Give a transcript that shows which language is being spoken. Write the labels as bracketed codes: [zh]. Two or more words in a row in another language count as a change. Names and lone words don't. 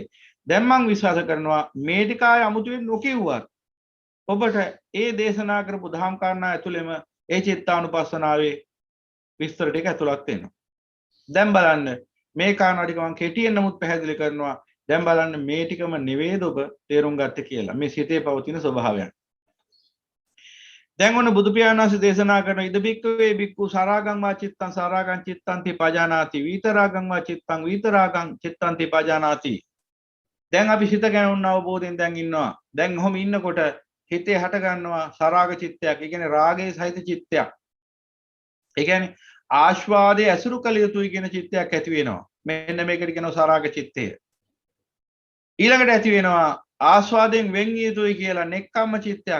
[si] දැන් මම විශ්වාස කරනවා මේ ටික ආය අමුතුවෙන් නොකියුවත් ඔබට ඒ දේශනා කරපු දහම් කාරණා ඇතුළෙම ඒ චිත්තානුපස්සනාවේ විස්තර ටික ඇතුළත් වෙනවා. දැන් බලන්න මේ කාරණා ටික මම කෙටියෙන් නමුත් පැහැදිලි කරනවා. දැන් බලන්න මේ ටිකම නෙවෙයිද ඔබ තේරුම් ගත්තේ කියලා. මේ සිතේ පවතින ස්වභාවයන්. දැන් ඔන්න බුදු පියාණන් වහන්සේ දේශනා කරන [pi] ඉද බික්කවේ බික්ඛු සාරාගං වා චිත්තං සාරාගං චිත්තන්ති පජානාති විතරාගං වා චිත්තං විතරාගං චිත්තන්ති පජානාති. [si] දැන් අපි හිත ගැන උන්න අවබෝධයෙන් දැන් ඉන්නවා. දැන් ඔහොම ඉන්නකොට හිතේ හට ගන්නවා සාරාග චිත්තයක්. ඒ කියන්නේ රාගයේ සහිත චිත්තයක්. ඒ කියන්නේ ආස්වාදයේ ඇසුරු කළ යුතුයි කියන චිත්තයක් ඇති වෙනවා. මෙන්න මේකට කියනවා සාරාග චිත්තය. ඊළඟට ඇති වෙනවා ආස්වාදයෙන් වෙන් යුතුයි කියලා නෙක්ඛම්ම චිත්තයක්.